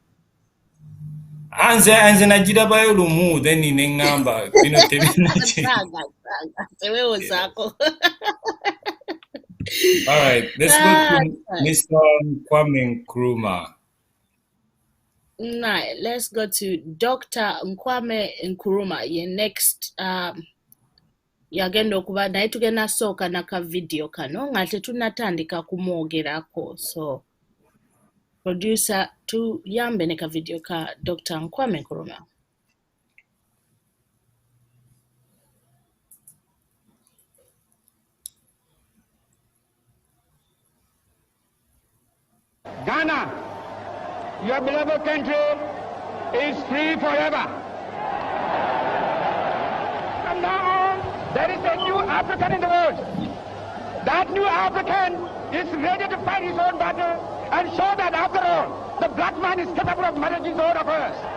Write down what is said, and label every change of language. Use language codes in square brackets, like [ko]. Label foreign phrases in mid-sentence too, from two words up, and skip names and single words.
[lg] Anze nagirabayo lumu then nengamba bino tebina. [en] All right, let's go to Mr. Kwame Nkrumah. Right, let's go to Dr. [lg] Kwame Nkrumah. [en] Your next [lg] yagenda okuba naye tugenda sooka naka video kano nga tetunatandika kumwogerako, [en] so producer [lg] tuyambe ne ka video ka Dr. Kwame Nkrumah. [en] Ghana, your beloved country, is free forever. From now on, there is a new African in the world. That new African is ready to fight his own battle and show that after all, the black man is capable of managing his own affairs.